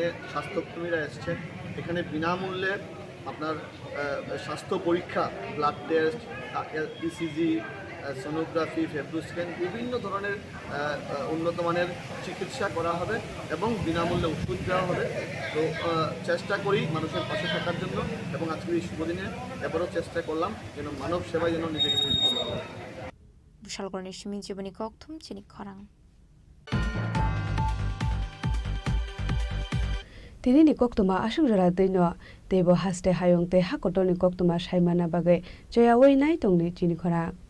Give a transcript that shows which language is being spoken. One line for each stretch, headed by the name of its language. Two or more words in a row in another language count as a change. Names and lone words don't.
Bangla: স্বাস্থ্যকর্মীরা এসেছেন এখানে বিনামূল্যে আপনার স্বাস্থ্য পরীক্ষা
English: blood test ECG sonography fibro scan
Bangla: বিভিন্ন ধরনের উন্নত মানের চিকিৎসা করা হবে এবং বিনামূল্যে ওষুধ দেওয়া হবে তো চেষ্টা করি মানুষের পাশে থাকার জন্য এবং আজকের এই শুভ দিনে এবারও চেষ্টা করলাম যেন মানব সেবায় যেন নিজেকে নিয়োজিত করা হয়
Kok Borok: বিশালগড়ের সিমি জীবনী ককথুম চিনি খরাং Tini ni koktuma ashugrara dino tebo haste hayong te hakotoni koktuma shaimana bagai joya wei nai tongni chini khora